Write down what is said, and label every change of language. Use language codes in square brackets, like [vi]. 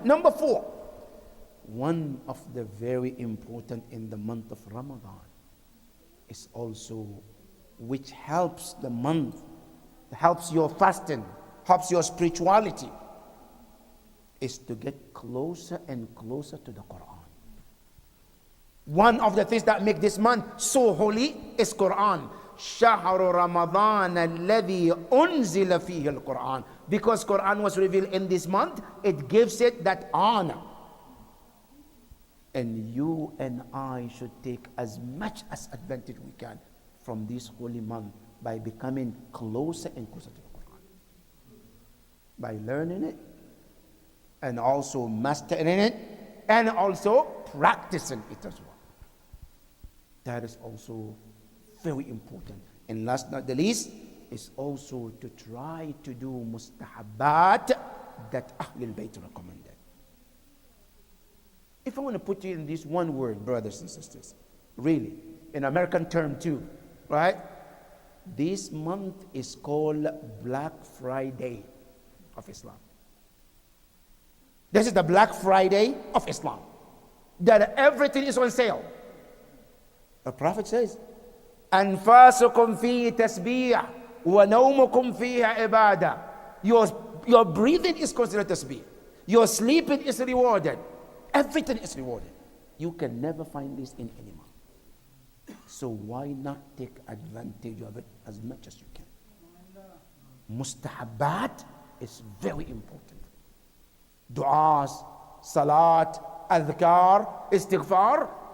[en] Number four, one of the very important in the month of Ramadan is also which helps the month, helps your fasting, helps your spirituality, is to get closer and closer to the Quran. One of the things that make this month so holy is Quran. [ar] شهر رمضان الذي أنزل فيه القرآن. [en] Because Quran was revealed in this month, it gives it that honor. And you and I should take as much as advantage we can from this holy month by becoming closer and closer to the Quran. By learning it and also mastering it and also practicing it as well. That is also very important. And last not the least, is also to try to do mustahabbat that Ahlul Bayt recommended. If I want to put you in this one word, brothers and sisters, really, in American term too, right? This month is called Black Friday of Islam. This is the Black Friday of Islam. That everything is on sale. The Prophet says, [ar] أنفاسكم فيه تسبيح وَنَوْمُكُمْ فِيهَا عِبَادَةٌ. [en] Your breathing is considered tasbih. Your sleeping is rewarded. Everything is rewarded. You can never find this in any month. So why not take advantage of it as much as you can? Mustahabbat is very important. Du'as, Salaat, Adhkar, Istighfar.